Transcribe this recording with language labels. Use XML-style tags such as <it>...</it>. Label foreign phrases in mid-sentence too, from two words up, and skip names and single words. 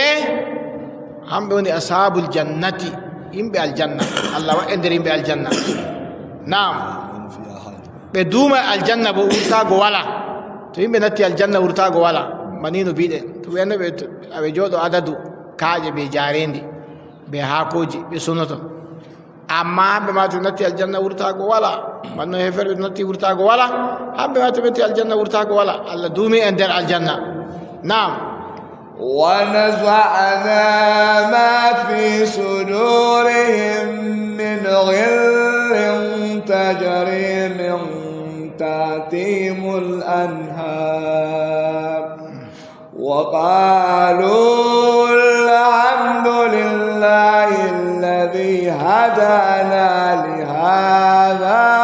<ff>hamɓe woni</ff> <ar>أصحاب الجنة</ar> <ff>yimɓe aljanna allah waɗe nder yimɓe aljanna naam ɓe duuma aljanna bo wurtago wala to yimɓe natti aljanna wurtago wala manino biɗen to ɓennoɓe aɓe jooɗo adadu kaaƴe ɓe jarendi ɓe haakoji ɓe sonoto amma hamɓe ma to natti aljanna wurtago wala manno heferɓe to natti wurtago wala hamɓe ma to ɓetti aljanna wurtago wala allah duumi e nder aljanna naam</ff> <ar>ونزعنا ما في صدورهم من غل تجري من تحتهم الأنهار وقالوا الحمد لله الذي هدانا لهذا</ar>